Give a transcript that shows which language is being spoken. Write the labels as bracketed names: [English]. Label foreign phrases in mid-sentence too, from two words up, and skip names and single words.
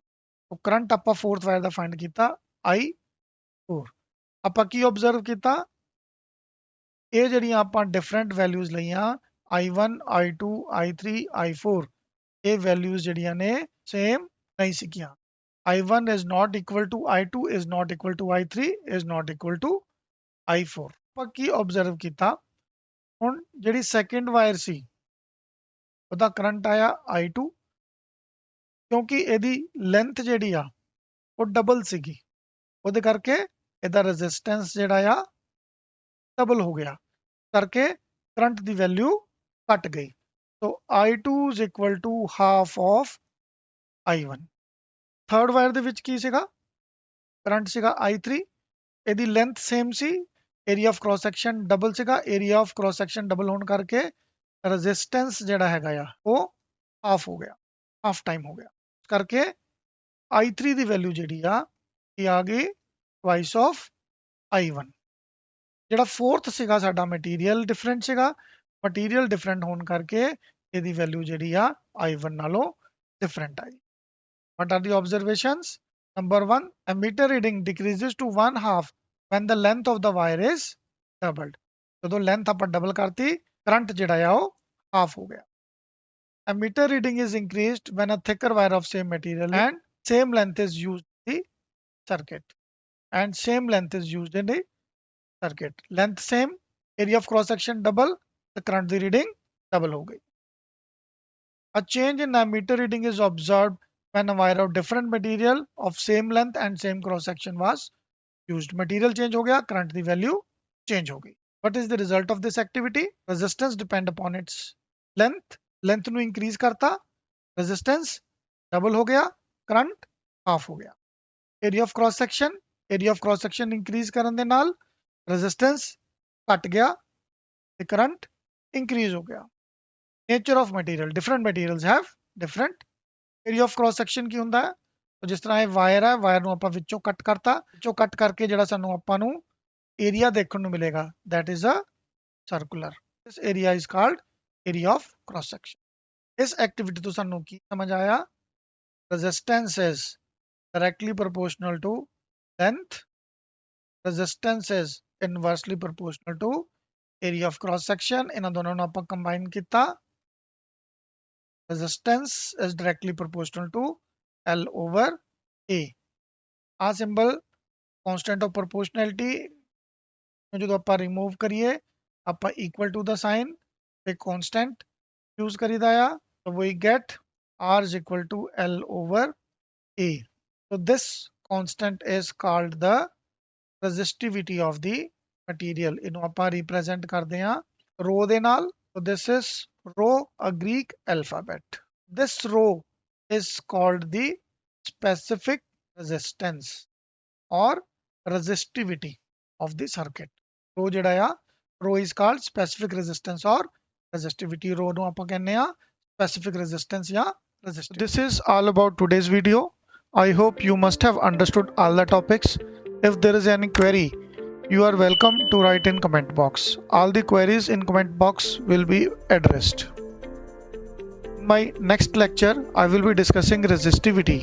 [Punjabi] ਕਰੰਟ ਆਪਾਂ [English] fourth wire [Punjabi] ਦਾ ਫਾਈਂਡ ਕੀਤਾ I4। ਆਪਾਂ ਕੀ ਆਬਜ਼ਰਵ ਕੀਤਾ, ਇਹ ਜਿਹੜੀਆਂ ਆਪਾਂ [English] different values [Punjabi] ਲਈਆਂ I1, I2, I3, I4, ਇਹ ਵੈਲਿਊਜ਼ ਜਿਹੜੀਆਂ ਨੇ ਸੇਮ ਨਹੀਂ ਸੀਗੀਆਂ। [English] I1 is not equal to I2, is not equal to I3, is not equal to I4। [Punjabi] ਆਪਾਂ ਕੀ ਆਬਜ਼ਰਵ ਕੀਤਾ, ਹੁਣ ਜਿਹੜੀ [English] second wire [Punjabi] ਸੀ ਉਹਦਾ ਕਰੰਟ ਆਇਆ I2 ਕਿਉਂਕਿ ਇਹਦੀ ਲੈਂਥ ਜਿਹੜੀ ਆ ਉਹ ਡਬਲ ਸੀਗੀ, ਉਹਦੇ ਕਰਕੇ ਇਹਦਾ ਰੈਜ਼ਿਸਟੈਂਸ ਜਿਹੜਾ ਆ ਡਬਲ ਹੋ ਗਿਆ, ਕਰਕੇ ਕਰੰਟ ਦੀ ਵੈਲਿਊ ਘਟ ਗਈ। [English] ਸੋ I2 is equal to half of I1। third wire [Punjabi] ਦੇ ਵਿੱਚ ਕੀ ਸੀਗਾ, ਕਰੰਟ ਸੀਗਾ I3, ਇਹਦੀ ਲੈਂਥ ਸੇਮ ਸੀ, [English] area of cross section [Punjabi] ਡਬਲ ਸੀਗਾ। [English] area of cross section [Punjabi] ਡਬਲ ਹੋਣ ਕਰਕੇ ਰੈਜ਼ਿਸਟੈਂਸ ਜਿਹੜਾ ਹੈਗਾ ਆ ਉਹ ਹਾਫ ਹੋ ਗਿਆ, [English] half time [Punjabi] ਹੋ ਗਿਆ, ਕਰਕੇ I3 ਦੀ ਵੈਲਿਊ ਜਿਹੜੀ ਆ ਇਹ ਆ ਗਈ [English] twice of [Punjabi] I1। ਜਿਹੜਾ ਫੋਰਥ ਸੀਗਾ ਸਾਡਾ [English] material different [Punjabi] ਸੀਗਾ, [English] material different [Punjabi] ਹੋਣ ਕਰਕੇ ਇਹਦੀ ਵੈਲਿਊ ਜਿਹੜੀ ਆ I1 ਨਾਲੋਂ ਡਿਫਰੈਂਟ ਆਈ। [English] What are the observations? Number 1, ammeter reading decreases to 1/2 when the length of the wire is doubled। [Punjabi] ਜਦੋਂ ਲੈਂਥ ਆਪਾਂ ਡਬਲ ਕਰਤੀ ਕਰੰਟ ਜਿਹੜਾ ਆ ਉਹ ਹਾਫ ਹੋ ਗਿਆ। [English] Ammeter reading is increased when a thicker wire of same material and same length is used in the circuit। And same length is used in the circuit। Length same, area of cross section double, the current the reading double [Punjabi] ਹੋ ਗਈ। [English] A change in ammeter reading is observed when a wire of different material of same length and same cross section was used। Material change [Punjabi] ਹੋ ਗਿਆ, [English] current the value change [Punjabi] ਹੋ ਗਈ। [English] What is the result of this activity? Resistance depend upon its length। Length ਨੂੰ increase करता, resistance double [Punjabi] ਹੋ ਗਿਆ, [English] current half [Punjabi] ਹੋ ਗਿਆ। [English] Area of cross section, area of cross section increase [Punjabi] ਕਰਨ ਦੇ ਨਾਲ [English] resistance [Punjabi] ਘਟ ਗਿਆ ਤੇ [English] current increase [Punjabi] ਹੋ ਗਿਆ। [English] Nature of material, different materials have different area of cross section [Punjabi] ਕੀ ਹੁੰਦਾ ਹੈ। ਜਿਸ ਤਰ੍ਹਾਂ ਇਹ ਵਾਇਰ ਹੈ, ਵਾਇਰ ਨੂੰ ਆਪਾਂ ਵਿੱਚੋਂ ਕੱਟ ਕਰਤਾ, ਵਿੱਚੋਂ ਕੱਟ ਕਰਕੇ ਜਿਹੜਾ ਸਾਨੂੰ ਆਪਾਂ ਨੂੰ ਏਰੀਆ ਦੇਖਣ ਨੂੰ ਮਿਲੇਗਾ [English] that is a circular। this area is called area of cross section। [Punjabi] ਇਸ ਐਕਟੀਵਿਟੀ ਤੋਂ ਸਾਨੂੰ ਕੀ ਸਮਝ ਆਇਆ, [English] resistance is directly proportional to length resistance is inversely proportional to area of cross section. [Punjabi] ਇਹਨਾਂ ਦੋਨਾਂ ਨੂੰ ਆਪਾਂ combine ਕੀਤਾ, [English] resistance is directly proportional to L over A. ਆ symbol constant of proportionality [Punjabi] ਨੂੰ ਜਦੋਂ ਆਪਾਂ [English] remove [Punjabi] ਕਰੀਏ ਆਪਾਂ [English] equal to the sign ਤੇ constant use [Punjabi] ਕਰੀਦਾ ਆ, [English] so we get R is equal to L over A. So this constant is called the resistivity of the material. [Punjabi] ਇਹਨੂੰ ਆਪਾਂ represent ਕਰਦੇ ਹਾਂ rho ਦੇ ਨਾਲ. [English] So this is rho, a Greek alphabet. This rho is called the specific resistance or resistivity of the circuit. [Punjabi] Rho ਜਿਹੜਾ ਆ, [English] rho is called specific resistance or resistivity. [Punjabi] Rho ਨੂੰ ਆਪਾਂ ਕਹਿੰਦੇ ਆ [English] specific resistance [Punjabi] ਜਾਂ resistivity. [English] This is all about today's video. I hope you must have understood all the topics. If there is any query, you are welcome to write in comment box. All the queries in comment box will be addressed. In my next lecture, I will be discussing resistivity.